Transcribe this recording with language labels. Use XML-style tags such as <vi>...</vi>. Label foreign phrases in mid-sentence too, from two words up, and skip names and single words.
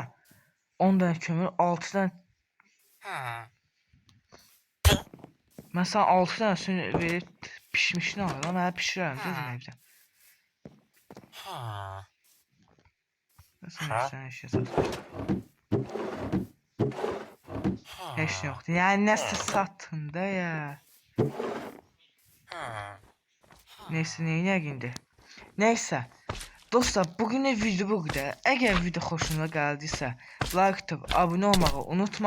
<tr>10 tane kömür 6 tane. Ben sana 6 tane verip pişmişini alıyorum. Ben pişiririm değil mi evde? Sen eşya satıyorsun.</tr> <az>Heç yoxdur. Yəni nəsə satın da ya. Neyse neyinək indi. Neyse. Dostlar bugünün video bu qədər. Əgər video xoşunuza gəldiysə like atıp abunə olmağı unutmayın.</az>